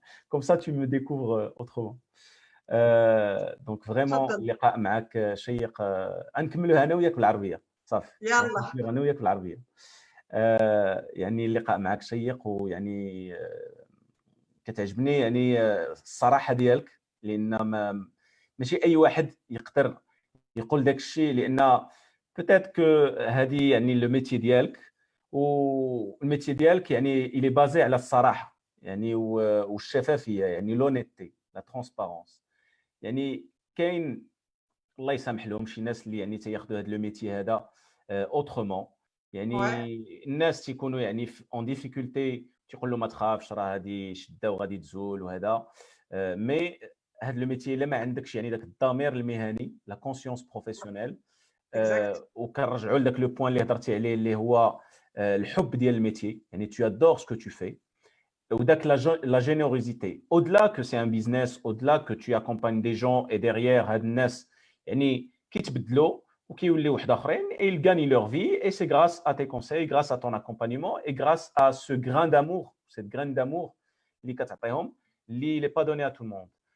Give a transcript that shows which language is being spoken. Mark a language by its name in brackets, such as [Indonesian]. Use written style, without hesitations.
[French] Comme ça tu me découvres autrement. Donc vraiment [Arabic] اللقاء معك شيق. غنكملوها انا وياك بالعربية. صافي يلا انا وياك بالعربيه. يعني اللقاء معك شيق ويعني كتعجبني يعني الصراحه ديالك لان ماشي اي واحد يقدر يقول داك الشيء لان بوتيت كو هذه يعني لو ميتي ديالك والميتي ديالك يعني الي بازي على الصراحه يعني والشفافيه يعني لونيتي لا ترونسبارونس. يعني كاين الله يسامح لهم شي ناس اللي يعني تياخذوا هذا لو ميتي هذا اوترومون. يعني الناس تيكونوا يعني اون ديفيكولتي تيقول له ما تخافش راه هذه شده وغادي تزول وهذا. مي هذا لو ميتي الا ما عندكش يعني داك الضمير المهني لا كونسيونس بروفيسيونيل وكنرجعوا لذاك لو بوين اللي هضرتي عليه اللي هو الحب ديال الميتي يعني [French] tu adores ce que tu fais. [Arabic] وذاك [French] la générosité au-delà que c'est un business au-delà que tu accompagnes des gens et derrière [Arabic] هاد الناس يعني كيتبدلوا وكيوليو واحد اخرين [French] et ils gagnent leur vie et c'est grâce à tes conseils, grâce à ton accompagnement et grâce à ce grain d'amour, cette graine d'amour [Arabic] اللي كتعطيهم اللي [French] n'est pas donné à tout le monde.